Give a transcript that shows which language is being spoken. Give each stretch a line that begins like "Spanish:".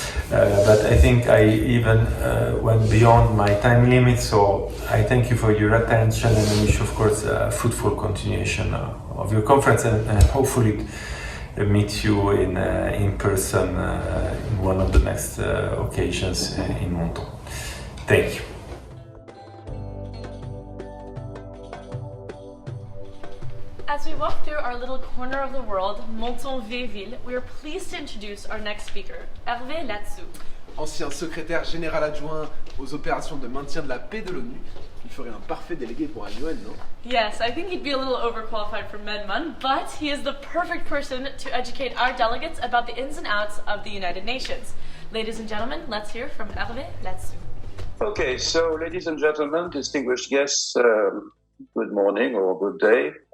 English: But I think I even went beyond my time limit, so I thank you for your attention, and I wish, of course, a fruitful continuation of your conference, and hopefully meet you in person in one of the next occasions in Menton. Thank you. As we walk through our little corner of the world, Menton-Vieilleville, we are pleased to introduce our next speaker, Hervé Latsou.
French: Ancien secrétaire général adjoint aux opérations de maintien de la paix de l'ONU, il ferait un parfait délégué pour un UN, non?
English: Yes, I think he'd be a little overqualified for MedMun, but he is the perfect person to educate our delegates about the ins and outs of the United Nations. Ladies and gentlemen, let's hear from Hervé Latsou. Okay, so ladies and gentlemen, distinguished guests, good morning or good day.